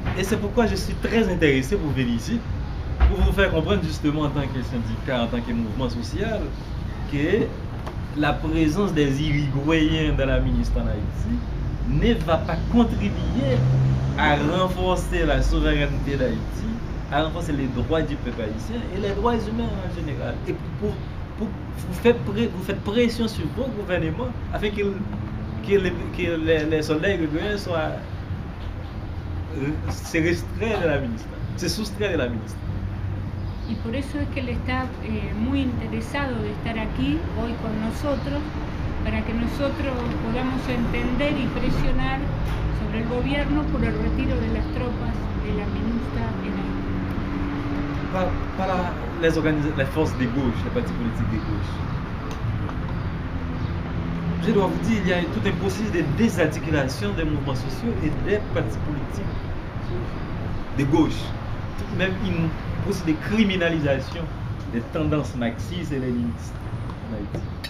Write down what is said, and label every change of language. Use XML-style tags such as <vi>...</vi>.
<fr>Et c'est pourquoi je suis très intéressé pour venir ici, pour vous faire comprendre justement en tant que syndicat, en tant que mouvement social, que la présence des Uruguayens dans la ministre en Haïti ne va pas contribuer à renforcer la souveraineté d'Haïti, à renforcer les droits du peuple haïtien et les droits humains en général. Et vous faites pression sur vos gouvernements afin que les soldats uruguayens se restraient de la ministre, se soustraient de la ministre.</fr> <es>Y por eso es que él está muy interesado de estar aquí hoy con nosotros, para que nosotros podamos entender y presionar sobre el gobierno por el retiro de las tropas de la MINUSTA en Haití.</es> <fr>Para les forces de gauche, les partis politiques de gauche. Je dois vous dire, il y a tout un processus de désarticulation des mouvements sociaux et des partis politiques de gauche. Même une processus de criminalisation des tendances marxistes et léninistes en Haïti.</fr>